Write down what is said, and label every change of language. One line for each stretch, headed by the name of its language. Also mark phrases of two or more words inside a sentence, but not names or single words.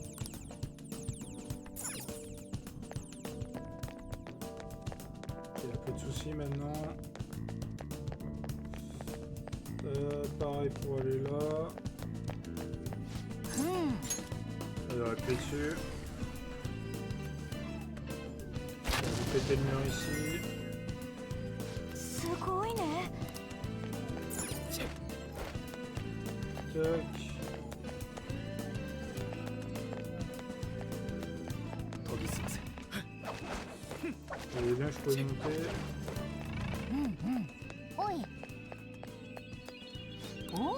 French: Il n'y a plus de soucis maintenant. Pareil pour aller là. Elle va appuyer dessus. On va péter le mur ici.
Japanese: すごいね
French: Tac. Vous voyez bien que je peux monter.
Japanese: おいお